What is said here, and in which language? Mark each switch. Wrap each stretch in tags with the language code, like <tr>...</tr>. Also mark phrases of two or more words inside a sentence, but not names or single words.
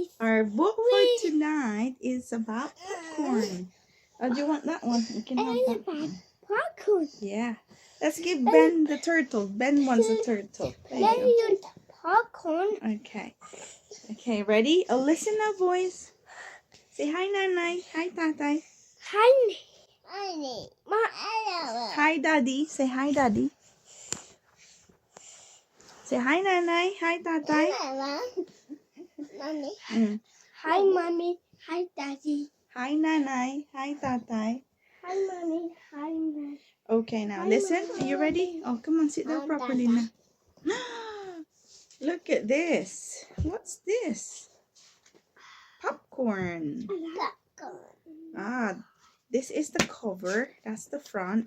<en>Our book for tonight is about popcorn. Oh, do you want that one? You can have that one. Popcorn. Yeah. Let's give Ben the turtle. Ben wants a turtle. There Let you me use popcorn. go. Okay. Okay, ready? Oh, listen now, boys. Say hi, Nanay. Hi, Tatay. Hi. Ma. Hi, Daddy. Say hi, Daddy. Say hi, Nanay. Hi, Tatay. Mm. Hi, mommy. Hi, daddy. Hi, Nanay. Hi, Tatay. Hi, mommy. Hi, daddy. Okay, now Hi, listen. Mama. Are you ready? Oh, come on, sit down properly now. Look at this. What's this? Popcorn. Ah, this is the cover. That's the front.</en>